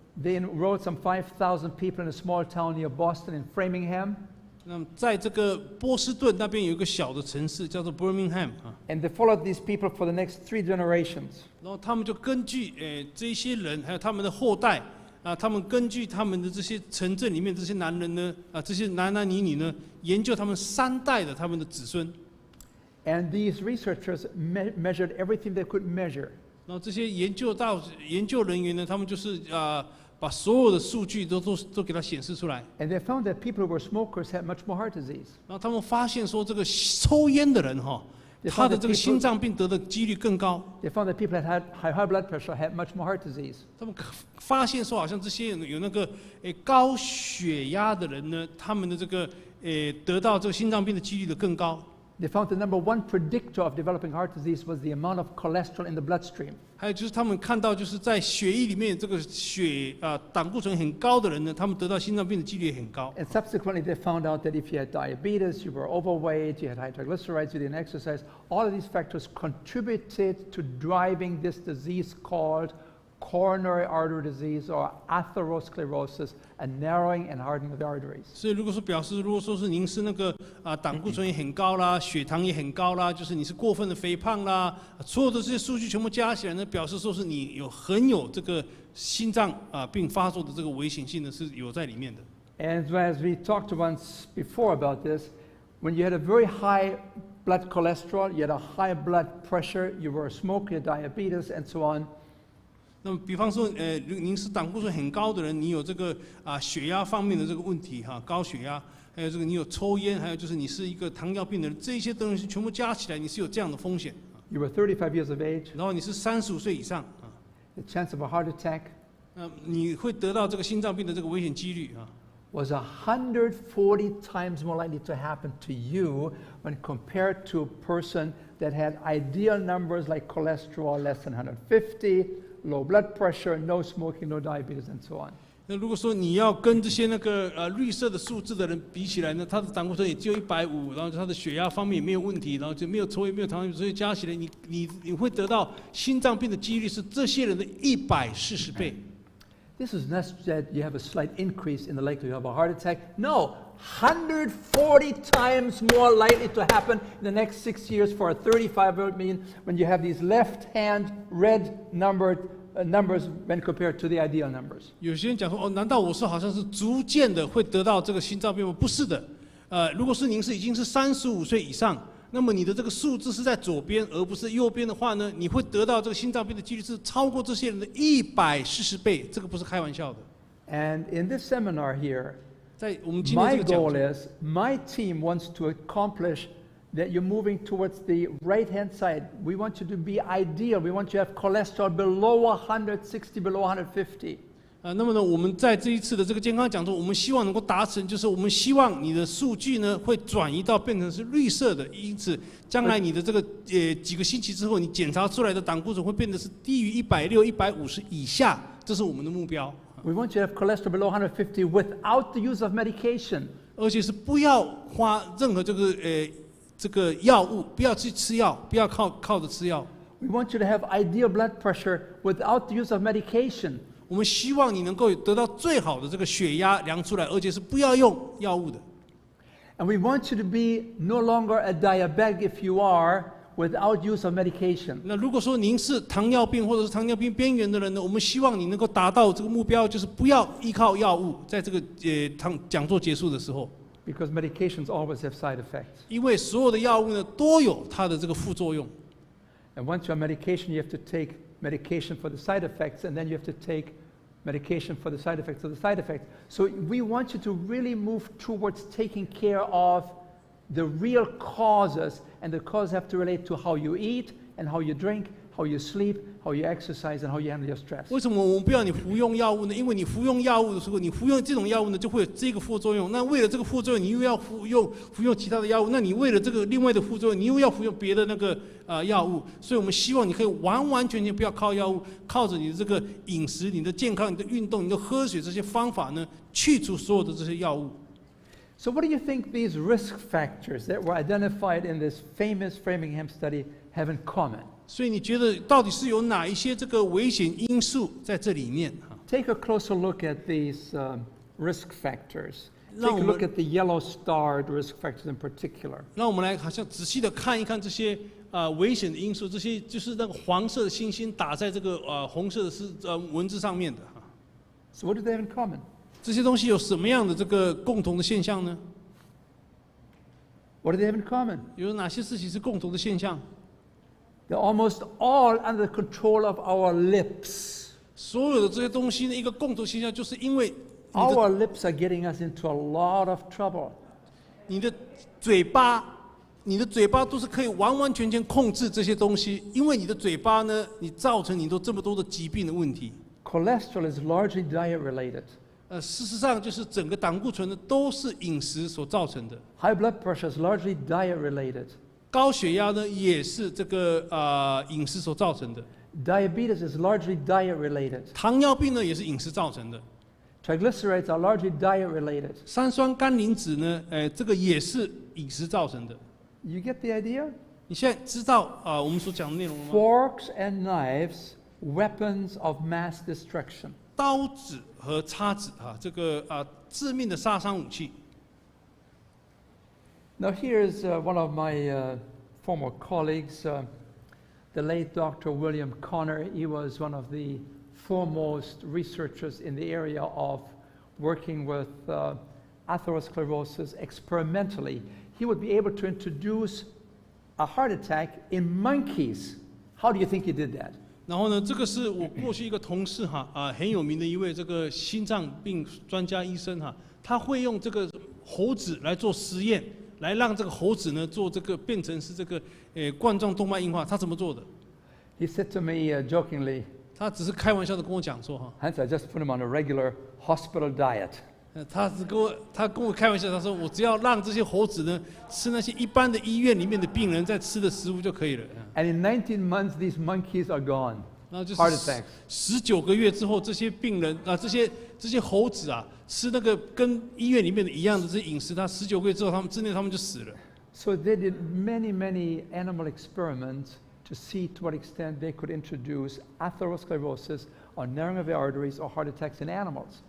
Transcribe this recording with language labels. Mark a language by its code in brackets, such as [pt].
[en] They enrolled some 5,000 people in a small town near Boston in Framingham. [zh] 那么在这个波士顿那边有一个小的城市叫做 Birmingham [en] And they followed these people for the next 3 generations. [zh] 然后他们就根据这些人还有他们的后代他们根据他们的这些城镇里面这些男人呢这些男女呢，研究他们3代的他们的子孙。 [en] And these researchers measured everything they could measure. [zh] 然后这些研究人员呢，他们就是把所有的数据都给它显示出来。 [en] And they found that people who were smokers had much more heart disease. [zh] 然后他们发现说，这个抽烟的人他的这个心脏病得的几率更高。 [en] They found that people that had high blood pressure had much more heart disease. [zh] 他们发现说，好像这些有那个高血压的人呢，他们的这个得到这个心脏病的几率的更高。 [en] They found the number 1 predictor of developing heart disease was the amount of cholesterol in the bloodstream. [zh] 还有就是他们看到，就是在血液里面这个胆固醇很高的人呢，他们得到心脏病的几率也很高。 [en] And subsequently, they found out that if you had diabetes, you were overweight, you had high triglycerides, you didn't exercise, all of these factors contributed to driving this disease called coronary artery disease or atherosclerosis, a narrowing and hardening of the arteries. [zh] 所以如果说是您是那个胆固醇也很高啦，血糖也很高啦，就是你是过分的肥胖啦，所有的这些数据全部加起来呢，表示说是你很有这个心脏病发作的这个危险性呢是有在里面的。 [en] And as we talked once before about this, when you had a very high blood cholesterol, you had a high blood pressure, you were a smoker, you had diabetes, and so on. [zh] 那么，比方说，您是胆固醇很高的人，你有这个血压方面的这个问题哈，高血压，还有这个你有抽烟，还有就是你是一个糖尿病的人，这些东西全部加起来，你是有这样的风险。 [en] You were 35 years of age. [zh] 然后你是35岁以上 [en] The chance of a heart attack [zh] 你会得到这个心脏病的这个危险几率 [en] was 140 times more likely to happen to you when compared to a person that had ideal numbers like cholesterol less than 150, low blood pressure, no smoking, no diabetes, and so on. [zh] 那如果说你要跟这些那个绿色的数字的人比起来呢，他的胆固醇也只有150，然后他的血压方面也没有问题，然后就没有抽烟，没有糖尿病，所以加起来你会得到心脏病的几率是这些人的140倍。 [en] This is not that you have a slight increase in the likelihood of a heart attack. No, 140 times more likely to happen in the next 6 years for a 35-year-old man when you have these left-hand red numbers when compared to the ideal numbers. [zh] 有些人讲说，难道我是好像是逐渐的会得到这个心脏病吗？不是的，如果是您已经是35岁以上，那么你的这个数字是在左边而不是右边的话呢，你会得到这个心脏病的几率是超过这些人的140倍，这个不是开玩笑的。 [en] And in this seminar here, [zh] 在我们今天 [en] my [zh] 这个讲 [en] goal [zh] 座， [en] is, my team wants to accomplish that you're moving towards the right-hand side. We want you to be ideal. We want you to have cholesterol below 160, below 150. [zh] 那么呢，我们在这一次的这个健康讲座，我们希望能够达成，就是我们希望你的数据呢会转移到变成是绿色的，因此将来你的这个几个星期之后，你检查出来的胆固醇会变得是低于160、150以下，这是我们的目标。 [en] We want you to have cholesterol below 150 without the use of medication. [zh] 而且是不要花任何这个药物，不要去吃药，不要靠着吃药。 [en] We want you to have ideal blood pressure without the use of medication. [zh] 我们希望你能够得到最好的这个血压量出来，而且是不要用药物的。 [en] And we want you to be no longer a diabetic if you are without use of medication. [zh] 那如果说您是糖尿病或者是糖尿病边缘的人呢，我们希望你能够达到这个目标，就是不要依靠药物。在这个讲座结束的时候， [en] Because medications always have side effects. [zh] 因为所有的药物呢都有它的这个副作用。 [en] And once you're on medication, you have to take medication for the side effects, and then you have to take medication for the side effects of the side effects. So we want you to really move towards taking care of the real causes, and the causes have to relate to how you eat and how you drink, how you sleep, how you exercise, and how you handle your stress. [zh] 为什么我们不要你服用药物呢？因为你服用药物的时候，你服用这种药物呢，就会有这个副作用。那为了这个副作用，你又要服用其他的药物，那你为了这个另外的副作用，你又要服用别的那个药物。所以我们希望你可以完完全全不要靠药物，靠着你的这个饮食、你的健康、你的运动、你的喝水这些方法呢，去除所有的这些药物。 [en] So what do you think these risk factors that were identified in this famous Framingham study have in common? [zh] 所以你觉得到底是有哪一些这个危险因素在这里面 [en] ？Take a closer look at these risk factors. Take [zh] 让 [en] a [zh] 我们 [en] look at the yellow-starred risk factors in particular. [zh] 让我们来好像仔细的看一看这些危险的因素，这些就是那个黄色的星星打在这个红色的文字上面的哈。 [en] So what do they have in common? [zh] 这些东西有什么样的这个共同的现象呢？ [en] What do they have in common? [zh] 有哪些事情是共同的现象？ [en] They're almost all under the control of our lips. [zh] 所有的这些东西呢，一个共同现象，就是因为 [en] Our lips are getting us into a lot of trouble. [zh] 你的嘴巴都是可以完完全全控制这些东西，因为你的嘴巴呢，你造成你都这么多的疾病的问题。 [en] Cholesterol is largely diet-related. [zh] 事实上就是整个胆固醇呢都是饮食所造成的， [en] High blood pressure is largely diet-related. [zh] 高血压呢也是这个饮食所造成的， [en] Diabetes is largely diet-related. [zh] 糖尿病呢也是饮食造成的， [en] Triglycerides are largely diet-related. [zh] 三酸甘磷脂呢，这个也是饮食造成的。 [en] You get the idea? [zh] 你现在知道我们所讲的内容了吗？ [en] Forks and knives, weapons of mass destruction. [zh] 刀子和叉子这个致命的杀伤武器。 [en] Now here's one of my former colleagues, the late Dr. William Connor. He was one of the foremost researchers in the area of working with atherosclerosis experimentally. He would be able to introduce a heart attack in monkeys. How do you think he did that? [zh] 然后呢，这个是我过去一个同事很有名的一位这个心脏病专家医生他会用这个猴子来做实验，来让这个猴子呢做这个变成是这个冠状动脉硬化。他怎么做的？ [en] He said to me jokingly, [zh] 他只是开玩笑的跟我讲说 [en] Hans, I just put him on a regular hospital diet. [zh] 他跟我开玩笑，他说我只要让这些猴子呢吃那些一般的医院里面的病人在吃的食物就可以了。 [en] And in 19 months, these monkeys are gone. [zh] 然后就 [en] Heart [zh] 是 [en] attacks. [zh] 19个月之后，这些病人这些猴子吃那个跟医院里面的一样的这些饮食，他19个月之后，他们就死了。 [en] So they did many animal experiments to see to what extent they could introduce atherosclerosis or narrowing of the arteries or heart attacks in animals.